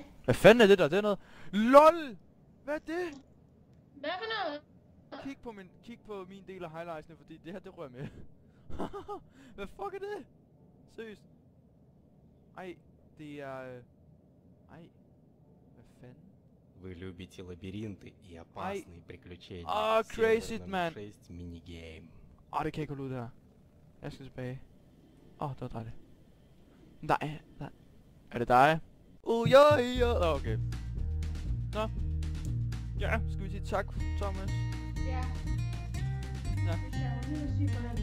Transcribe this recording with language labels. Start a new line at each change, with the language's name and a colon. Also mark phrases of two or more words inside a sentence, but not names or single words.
Danish: Hvad fanden er det der? Det er noget... LOL! Hvad er det? Hvad for noget? Kig på min del af highlightsene, fordi det her, det rører med. Hvad fuck er det? Seriøst. Ej, det er... Ej. Hvad fanden?
Russian: Вы любите лабиринты и опасные приключения.
English: Crazy,
Russian: Сервер
English: man.
Russian: номер 6 минигейм.
Danish: Det kan ikke holde ud der. Jeg skal tilbage. Det var dejligt. Nej. Er det dig? Ja. Okay. Nå. Ja, skal vi sige tak, Thomas? Ja. Ja. Hvis jeg var lige at sige hvordan.